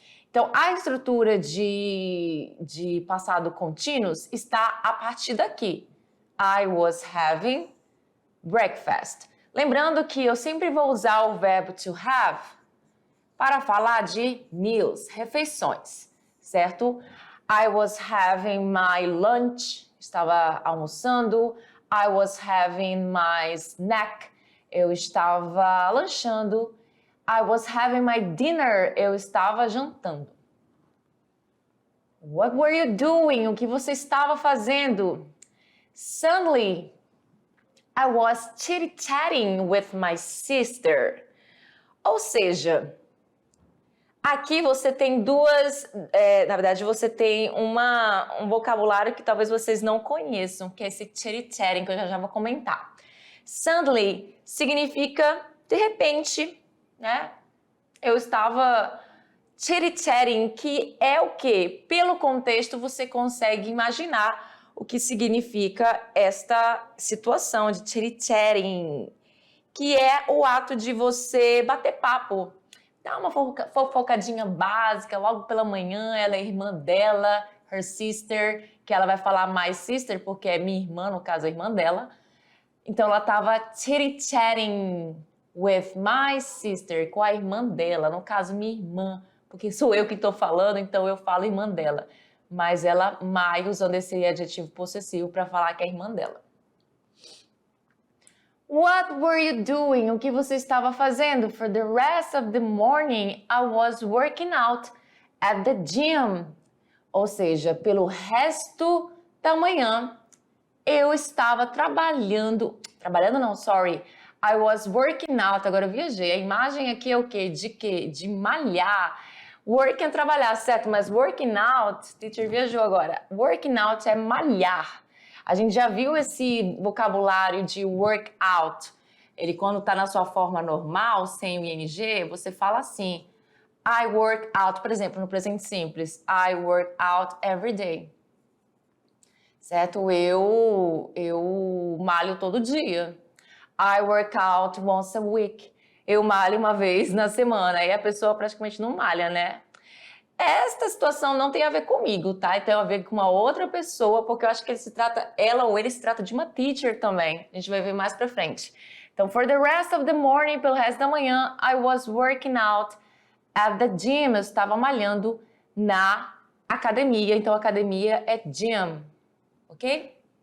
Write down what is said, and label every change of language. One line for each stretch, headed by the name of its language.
Portuguese: Então, a estrutura de passado contínuos está a partir daqui.
English: I was having breakfast.
Portuguese: Lembrando que eu sempre vou usar o verbo to have para falar de meals, refeições, certo?
English: I was having my lunch,
Portuguese: estava almoçando.
English: I was having my snack,
Portuguese: eu estava lanchando.
English: I was having my dinner,
Portuguese: eu estava jantando.
English: What were you doing?
Portuguese: O que você estava fazendo?
English: Suddenly, I was chit-chatting with my sister.
Portuguese: Ou seja, aqui você tem na verdade você tem um vocabulário que talvez vocês não conheçam, que é esse chit-chatting, que eu já vou comentar. Suddenly significa de repente, né? Eu estava chit-chatting, que é o quê? Pelo contexto você consegue imaginar o que significa esta situação de chit-chatting, que é o ato de você bater papo, dá uma fofocadinha básica, logo pela manhã, ela é irmã dela,
English: her sister,
Portuguese: que ela vai falar
English: my sister,
Portuguese: porque é minha irmã, no caso, a irmã dela. Então, ela tava chitty-chatting
English: with my sister,
Portuguese: com a irmã dela, no caso, minha irmã, porque sou eu que estou falando, então eu falo irmã dela. Mas ela, my, usando esse adjetivo possessivo para falar que é irmã dela.
English: What were you doing?
Portuguese: O que você estava fazendo?
English: For the rest of the morning, I was working out at the gym.
Portuguese: Ou seja, pelo resto da manhã, eu estava trabalhando não, sorry.
English: I was working out,
Portuguese: agora eu viajei. A imagem aqui é o quê? De quê? De malhar. Work é trabalhar, certo? Mas working out, teacher viajou agora. Working out é malhar. A gente já viu esse vocabulário de workout. Ele, quando está na sua forma normal, sem o ing, você fala assim.
English: I work out,
Portuguese: por exemplo, no presente simples.
English: I work out every day. Certo?
Portuguese: Eu malho todo dia.
English: I work out once a week.
Portuguese: Eu malho uma vez na semana. Aí a pessoa praticamente não malha, né? Esta situação não tem a ver comigo, tá? E tem a ver com uma outra pessoa, porque eu acho que ela ou ele se trata de uma teacher também. A gente vai ver mais pra frente.
English: Então, for the rest of the morning,
Portuguese: pelo resto da manhã,
English: I was working out at the gym.
Portuguese: Eu estava malhando na academia. Então, academia é gym, ok?